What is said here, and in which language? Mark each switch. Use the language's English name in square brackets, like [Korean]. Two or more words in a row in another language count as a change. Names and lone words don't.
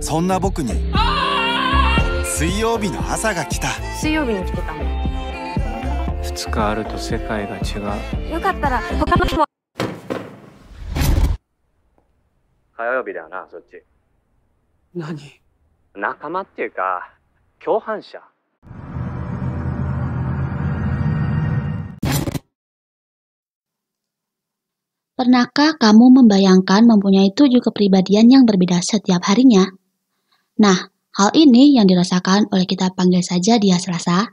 [Japanese] そんな僕に水曜日の朝が来た。水曜日に来てたの。 2日あると世界が違う。よかったら他の日も。火曜日だよな、そっち。何？仲間っていうか共犯者。 [Indonesian] Pernahkah kamu membayangkan mempunyai 7 kepribadian yang berbeda setiap harinya? Nah, hal ini yang dirasakan oleh kita panggil saja dia Selasa.